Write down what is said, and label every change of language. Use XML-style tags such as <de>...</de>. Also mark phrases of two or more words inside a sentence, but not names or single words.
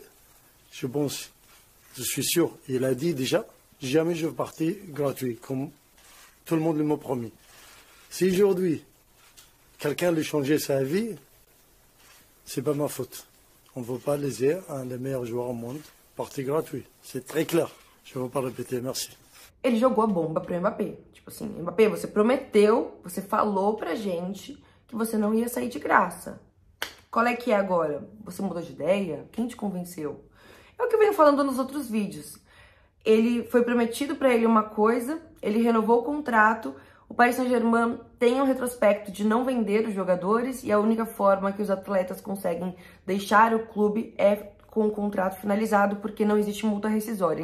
<fr>Je pense, je suis sûr, il a dit déjà, jamais je veux partir gratuit, comme tout le monde m'a promis. Si aujourd'hui, quelqu'un lui changer sa vie, c'est pas ma faute. On ne veut pas léser un des meilleurs joueurs au monde, partir gratuit. C'est très clair. Je ne veux pas répéter, merci.</fr> <pt>Ele jogou a bomba pro Mbappé. Tipo assim, Mbappé, você prometeu, você falou pra gente que você não ia sair de graça. Qual é que é agora? Você mudou de ideia? Quem te convenceu? É o que eu venho falando nos outros vídeos. Ele foi prometido pra ele uma coisa, ele renovou o contrato, o Paris Saint-Germain tem um retrospecto de não vender os jogadores e a única forma que os atletas conseguem deixar o clube é com o contrato finalizado, porque não existe multa rescisória.</pt>